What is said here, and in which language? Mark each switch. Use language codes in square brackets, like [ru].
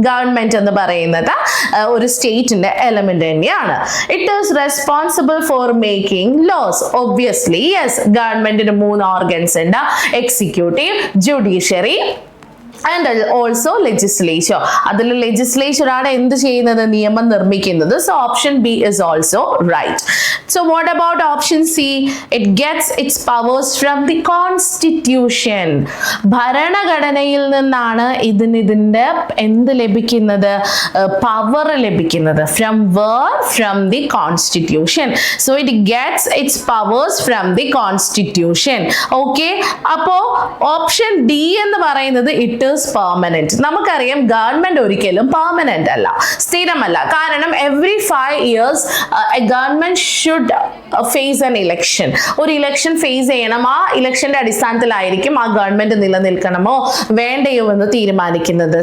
[ml] Government എന്ന് പറയുന്നത് ഒരു സ്റ്റേറ്റിന്റെ എലമെന്റ് തന്നെയാണ്. [en] It is responsible for making laws. Obviously yes, [ml] ഗവൺമെന്റിന് 3 ഓർഗൻസ് ഉണ്ട്: [en] Executive, judiciary and also legislature. [ml] അതിൽ legislature ആണ് എന്ത് ചെയ്യുന്നത്? നിയമം നിർമ്മിക്കുന്നത്. [en] So option B is also right. So what about option C? It gets its powers from the constitution. [ml] ഭരണഘടനയിൽ നിന്നാണ് ഇതിന്റെ എന്ത് ലഭിക്കുന്നത്? പവർ ലഭിക്കുന്നത്. [en] From where? From the constitution. So it gets its powers from the constitution. Okay, [ml] അപ്പോ option D എന്ന് പറയുന്നത് [en] it is permanent. [ml] നമുക്കറിയാം ഗവൺമെന്റ് ഒരിക്കലും പെർമനന്റ് അല്ല, സ്ഥിരമല്ല. [en] കാരണം every 5 years a government should face an election. [ml] ഒരു ഇലക്ഷൻ ഫേസ് ചെയ്യണം. ആ ഇലക്ഷന്റെ അടിസ്ഥാനത്തിലായിരിക്കും ആ ഗവൺമെന്റ് നിലനിൽക്കണമോ വേണ്ടയോ എന്ന് തീരുമാനിക്കുന്നത്.